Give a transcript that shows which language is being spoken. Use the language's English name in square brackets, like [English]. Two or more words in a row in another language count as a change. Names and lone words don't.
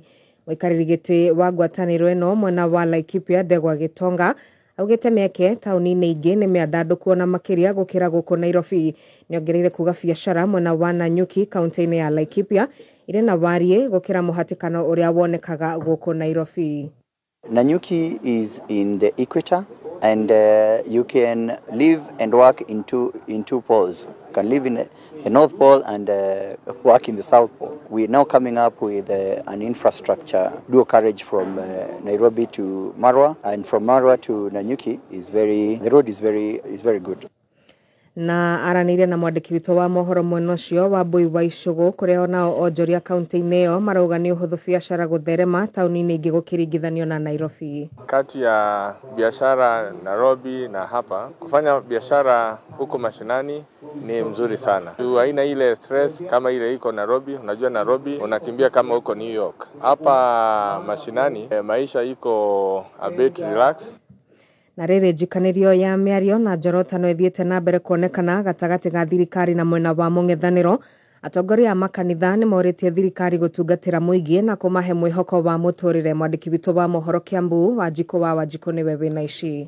[Kikuyu] Mũikarĩri gĩtĩ wa ngwatanĩro ĩno mwena wa Laikipia Ndegwa Gĩtonga augĩte mĩeke taũni-inĩ ingĩ nĩ mĩandandũku na makĩria gũkĩra gũkũ Nairobi. Nĩongereire kuga biacara mwena wa Nanyuki kaunti-inĩ ya Laikipia irĩ na wariĩ gũkĩra mũhatĩkano ũrĩa wonekaga gũkũ Nairobi. [English] Nanyuki is in the equator, and you can live and work in two poles. You can live in the North Pole and work in the South Pole. We are now coming up with an infrastructure, dual carriage from Nairobi to Marwa, and from Marwa to Nanyuki the road is very good. [Kikuyu] Na aranĩire na mwandĩki witũ wa mohoro mwena ũcio wa Mbui wa Icũgũ kũrĩa onao onjoria kaunti-inĩ ĩyo marauga nĩ ũhũthũ biacara gũtherema taũni-inĩ ingĩ gũkĩringithanio na Nairobi. [Swahili] Kati ya biashara Nairobi na hapa, kufanya biashara huko mashinani ni mzuri sana. Haina ile stress kama ile iko Nairobi. Unajua Nairobi unakimbia kama huko New York. Hapa mashinani maisha iko [English] a bit relax. [Kikuyu] Na rĩrĩ njikanĩrio ya mĩario na njorotano ĩthiĩte na mbere kuonekana gatagatĩ ga thirikari na mwena wa mũng'ethanĩro. Atongoria a makanitha nĩ morĩtie thirikari gũtungatĩra mũingĩ na kũmahe mwĩhoko wa mũtũrĩre. Mwandĩki witũ wa mohoro Kiambu Wanjikũ nĩwe wĩna ici.